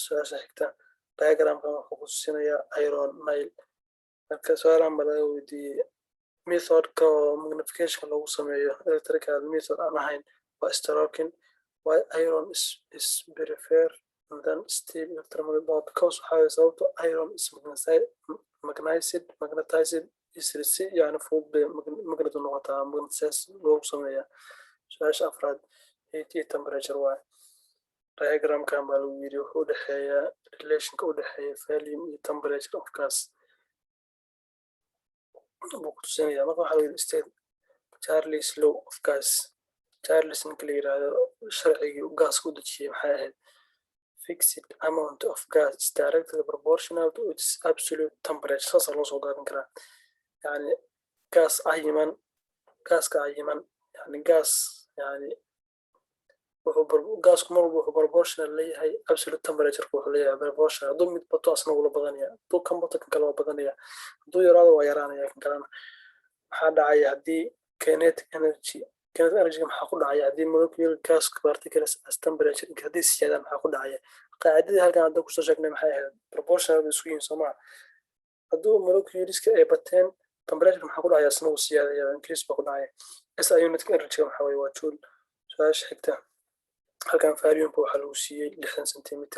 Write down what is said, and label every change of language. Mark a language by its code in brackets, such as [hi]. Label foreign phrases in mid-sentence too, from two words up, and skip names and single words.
[so] Su-aasha xigta diagramkan wuxuu ku tusinayaa [en] iron nail. [so] marka su'aalahan baa laga weydiiyey method-ka oo magnification lagu sameeyo [en] electrical method [so] aan ahayn waa [en] stroking why iron is preferred than steel electromagnetic because [so] waxaa sababto [en] iron is magnetized easily [so] yani fudud magnet noqotaa magnetized loogu sameeyaa. Su-aasha afraad heat iyo temperature waaye diagramkan baa lagu yiri wuxuu u dhexeeyaa relationka u dhexeeya volume iyo [en] temperature of gas [so] buu ku tusinayaa. marka waxaa lagu yiri [en] state Charles law of gas [so] Charles ninka la yiraahdo sharcigii uu gaaska u dejiyay maxay ahayd [en] fixed amount of gas is directly proportional to its absolute temperature [so] saas loo soo gaabin karaa yani gas cayiman gaaska cayiman yani gaas yani gaasku mar walba wuxuu proportional leeyahay [en] absolute temperature [so] wuxuu leeyahay proportional hadduu mid bato asna wuu la badanaya hadduu kan bato kan kale waa badanaya hadduu yaraado waa yaraanaya kan kalena maxaa dhacaya haddii [en] kinetic energy [so] maxaa ku dhacaya haddii [en] molecular gas particles as [so] temperature haddii siyaadaan maxaa ku dhacaya qaacidadii halkan hadda kusoo sheegnay maxay ahayd proportional bay isku yihiin soomaa hadduu molecularska ay bateen temperature maxaa ku dhacaya asna wuu siyaadaya increase baa ku dhacaya [en] SI unit energy [so] maxaa weeye waa joule su-aasha xigta halkan valuumka waxaa lagu siiyey 60 centimeter